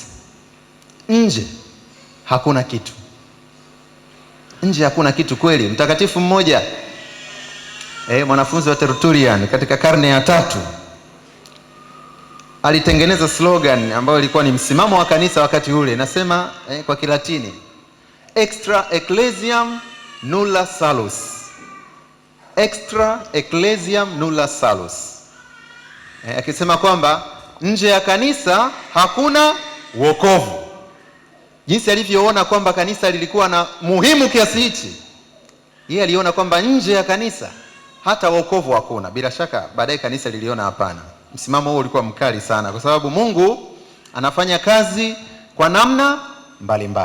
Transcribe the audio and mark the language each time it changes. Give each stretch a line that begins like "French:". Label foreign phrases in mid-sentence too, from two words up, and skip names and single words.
Swahili: Nje hakuna kitu. Nje hakuna kitu kweli. Mtakatifu mmoja mwanafunzi wa Tertullian katika karne ya 3 alitengeneza slogan ambayo ilikuwa ni msimamo wa kanisa wakati ule. Nasema kwa Kilatini,
Latin: extra ecclesiam nulla salus. Extra ecclesiam nulla salus.
Swahili: Akisema kwamba nje ya kanisa hakuna wokovu. Jinsi alivyoona kwamba kanisa lilikuwa na muhimu kiasi hichi, yeye aliona kwamba nje ya kanisa hata wokovu hakuna. Bila shaka baadaye kanisa liliona hapana. Msimamo huo ulikuwa mkali sana, kwa sababu Mungu anafanya kazi kwa namna mbalimbali.